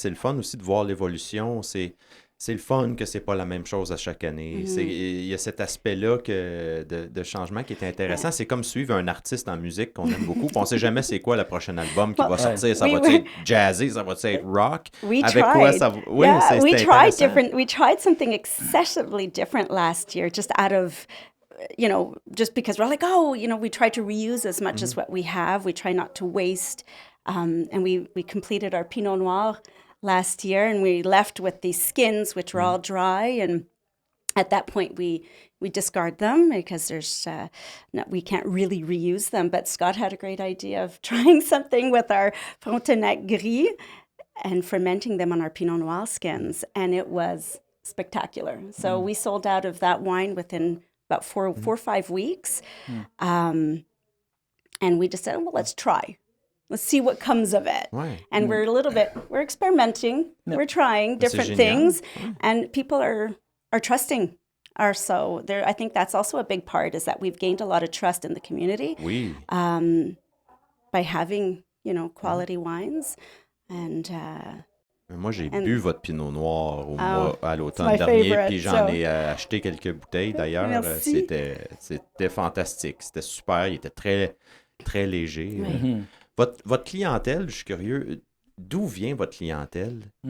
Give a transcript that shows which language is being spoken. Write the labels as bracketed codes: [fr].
[fr] C'est le fun aussi de voir l'évolution. C'est le fun que c'est pas la même chose à chaque année. Il y a cet aspect-là de changement qui est intéressant. C'est comme suivre un artiste en musique qu'on aime beaucoup. On sait jamais c'est quoi le prochain album qui va sortir. Ça va-tu être jazzy? Ça va-tu être rock? Quoi ça va... Oui, c'est [en] we tried something excessively different last year, just out of... just because we're like, we try to reuse as much as what we have. We try not to waste. And we completed our Pinot Noir last year, and we left with these skins, which were all dry. And at that point, we discard them because we can't really reuse them. But Scott had a great idea of trying something with our Frontenac Gris and fermenting them on our Pinot Noir skins. And it was spectacular. So we sold out of that wine within about 4 or 5 weeks. And we just said, well, let's try. Let's see what comes of it. [fr] Ouais. [en] And we're experimenting. Yep. We're trying different things. And people are trusting so I think that's also a big part, is that we've gained a lot of trust in the community. [fr] Oui. [en] By having, quality wines. And... [fr] moi, j'ai bu votre Pinot Noir à l'automne dernier, puis j'en ai acheté quelques bouteilles d'ailleurs. C'était fantastique, c'était super, il était très, très léger. Oui. Votre clientèle, je suis curieux, d'où vient votre clientèle?